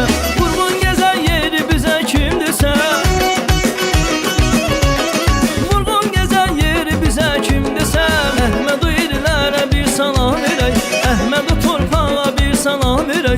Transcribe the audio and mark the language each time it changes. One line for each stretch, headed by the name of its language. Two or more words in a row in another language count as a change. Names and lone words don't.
Turkish: Vurgun gezen yeri bize kim dese, vurgun gezen yeri bize kim dese.
Azerbaijani: Əhməd-i irilere bir salam verey, Əhməd-i torpağa bir salam verey.